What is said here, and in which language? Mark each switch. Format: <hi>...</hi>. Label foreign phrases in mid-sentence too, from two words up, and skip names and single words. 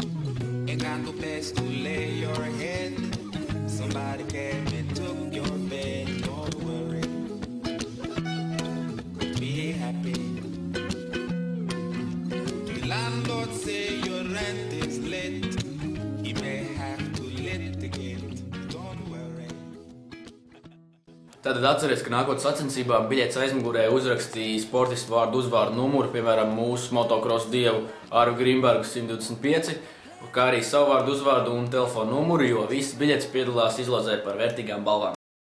<en>Ain't got no place to lay your head. Somebody came and took your bed. Don't worry. Be happy. Landlord say your rent is late. He may have to litigate. Don't worry.</en> <lv>Tātad atceries, ka nākot sacensībām biļetes aizmugurē uzrakstīja sportistu vārdu uzvārdu numuru, piemēram, mūsu motocross dievu Arvi Grimbergu 125, kā arī savu vārdu uzvārdu un telefonu numuru, jo visas biļetes piedalās izlozē par vērtīgām balvām.</lv>